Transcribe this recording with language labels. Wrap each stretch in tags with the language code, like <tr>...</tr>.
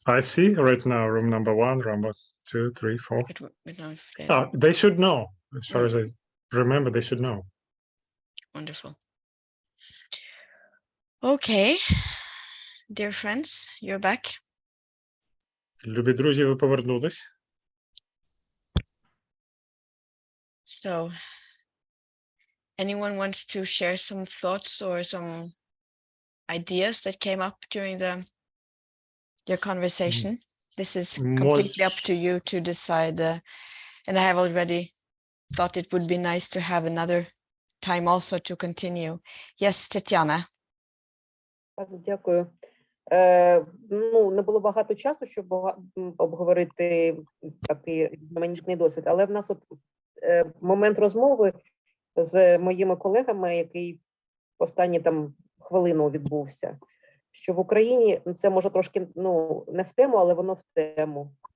<en>I see right now room number 1, room number 2, 3, 4. But we don't know if they Oh, they should know. As far as I remember, they should know. Wonderful. Okay, dear friends, you're back.</en> <uk>Любі друзі, ви повернулись.</uk> <en>So, anyone wants to share some thoughts or some ideas that came up during your conversation? This is completely up to you to decide. And I have already thought it would be nice to have another time also to continue. Yes, Tetiana.</en> <uk>Так, дякую. Ну, не було багато часу, щоб обговорити такий різноманітний досвід, але в нас от момент розмови з моїми колегами, який останні там хвилину відбувся, що в Україні, це може трошки, ну, не в тему, але воно в тему,</uk>